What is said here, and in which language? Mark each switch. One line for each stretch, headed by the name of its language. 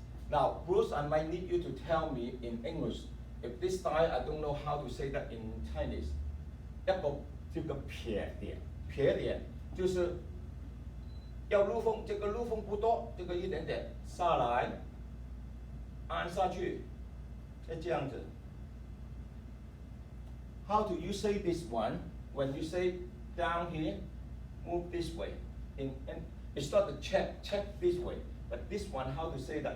English: Now Bruce, I might need you to tell me in English. If this style, I don't know how to say that in Chinese.
Chinese: 一个这个撇点就是要路锋，这个路锋不多，这个一点点下来，按下去，再这样子。
English: How do you say this one? When you say down here, move this way. It's not the check this way, but this one, how to say that?